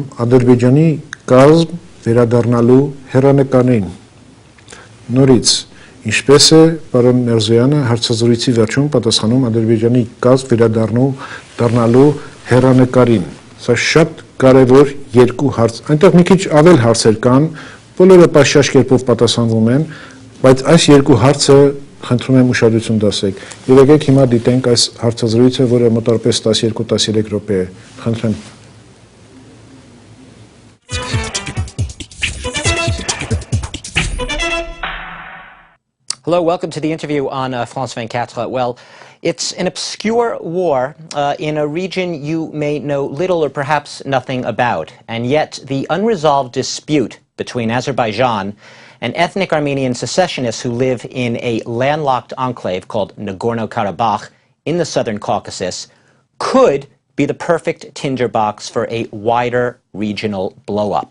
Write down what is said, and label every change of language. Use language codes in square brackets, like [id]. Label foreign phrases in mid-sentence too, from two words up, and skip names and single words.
[hy] Ադրբեջանի կազմ վերադառնալու հեռանկարին։ Նորից, ինչպես է պարոն Միրզոյանը հարցազրույցի վերջում պատասխանում Ադրբեջանի կազմ վերադառնալու հեռանկարին։ Սա շատ կարևոր երկու հարց։ Այնտեղ մի քիչ ավել հարցեր կան, բոլորը պաշտաշ կերպով պատասխանվում են, բայց այս երկու հարցը խնդրում եմ ուշադրություն դասեք։ Եվ եկեք հիմա դիտենք այս հարցազրույցը, որը մոտավորապես 12-13 րոպե է։ Խնդրեմ։ [en] Hello, welcome to the interview on France 24. Well, it's an obscure war in a region you may know little or perhaps nothing about, and yet the unresolved dispute between Azerbaijan and ethnic Armenian secessionists who live in a landlocked enclave called Nagorno-Karabakh in the southern Caucasus could be the perfect tinderbox for a wider regional blow-up.